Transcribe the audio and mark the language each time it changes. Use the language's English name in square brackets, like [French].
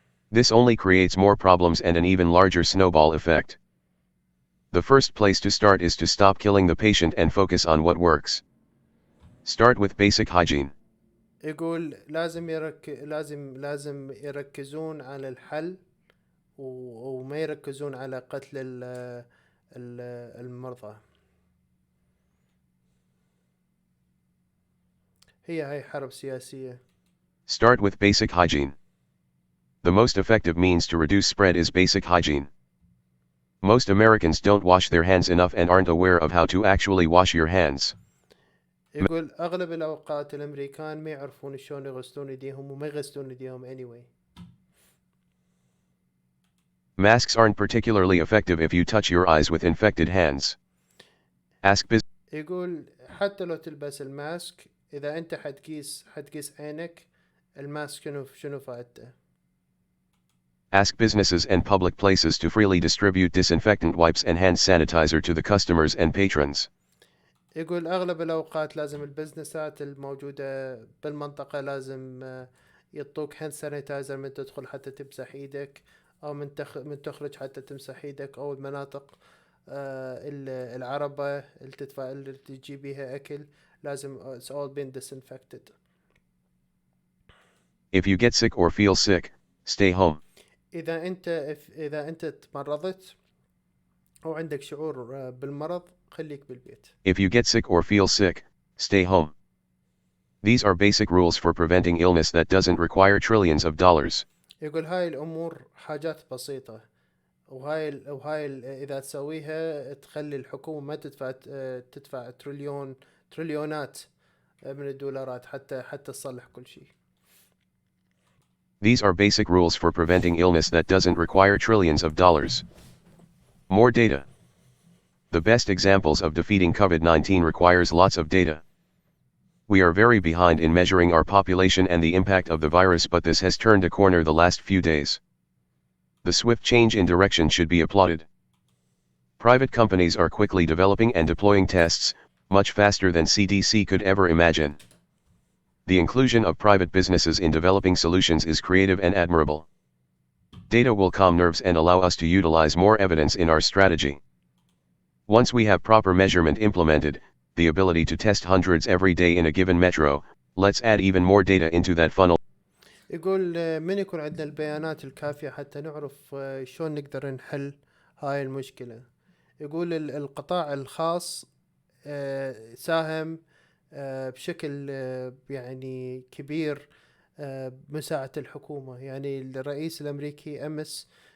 [English] This only creates more problems and an even larger snowball effect. The first place to start is to stop killing the patient and focus on what works. Start with basic hygiene. [Arabic] يقول لازم يركزون على الحل، وما يركزون على قتل المرضى. هاي حرب سياسية. [English] Start with basic hygiene. The most effective means to reduce spread is basic hygiene. Most Americans don't wash their hands enough and aren't aware of how to actually wash your hands. [Arabic] يقول أغلب الأوقات الأمريكان ما يعرفون شلون يغسلون يديهم، وما يغسلون يديهم [English] anyway. Masks aren't particularly effective if you touch your eyes with infected hands. Ask [Arabic] يقول حتى لو تلبس الماسك، إذا أنت حتقيس عينك، الماسك شنو فائدته؟ [English] Ask businesses and public places to freely distribute disinfectant wipes and hand sanitizer to the customers and patrons. [Arabic] يقول أغلب الأوقات لازم البزنسات الموجودة بالمنطقة لازم يعطوك هاند سانيتايزر من تدخل حتى تمسح ايدك، او من تخرج حتى تمسح ايدك، او المناطق العربة اللي تجي بيها اكل لازم [English] it's all been disinfected. If you get sick or feel sick, stay home. [Arabic] إذا أنت تمرضت أو عندك شعور بالمرض، خليك بالبيت. [English] If you get sick or feel sick, stay home. These are basic rules for preventing illness that doesn't require trillions of dollars. [Arabic] يقول هاي الأمور حاجات بسيطة، وهاي إذا تسويها تخلي الحكومة ما تدفع تريليونات من الدولارات حتى تصلح كل شيء. [English] These are basic rules for preventing illness that doesn't require trillions of dollars. More data. The best examples of defeating COVID-19 requires lots of data. We are very behind in measuring our population and the impact of the virus, but this has turned a corner the last few days. The swift change in direction should be applauded. Private companies are quickly developing and deploying tests, much faster than CDC could ever imagine. The inclusion of private businesses in developing solutions is creative and admirable. Data will calm nerves and allow us to utilize more evidence in our strategy. Once we have proper measurement implemented, the ability to test hundreds every day in a given metro, let's add even more data into that funnel. [Arabic] يقول من يكون عندنا البيانات الكافية حتى نعرف شلون نقدر نحل هاي المشكلة. يقول القطاع الخاص ساهم بشكل يعني كبير بمساعدة الحكومة. يعني الرئيس الأمريكي أمس